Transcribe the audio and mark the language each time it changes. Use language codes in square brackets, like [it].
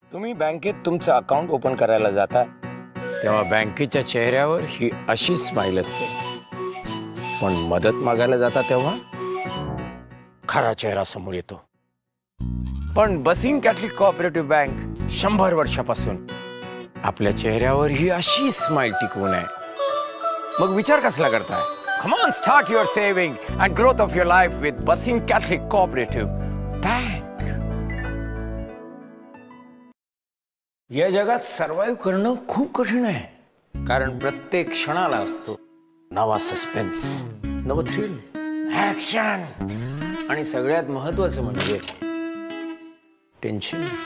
[mr] तुम्ही बँकेत तुमचं अकाउंट ओपन करायला जाता तेव्हा बँकेच्या चेहऱ्यावर ही अशी स्माइल असते, पण मदत मागायला जाता तेव्हा खरा चेहरा समोर येतो. पण बसिंग कॅथलिक कोऑपरेटिव्ह बँक 100 वर्षापासून आपल्या चेहऱ्यावर ही अशी स्माइल टिकवून आहे. मग विचार कसला करताय? [en] Come on, start your saving and growth of your life with Basing Catholic Cooperative Bank. [mr] या जगात सर्वाइव्ह करणं खूप कठीण आहे, कारण प्रत्येक क्षणाला असतो नवा सस्पेन्स, नवं थ्रिल, ऍक्शन आणि सगळ्यात महत्त्वाचं म्हणजे टेन्शन.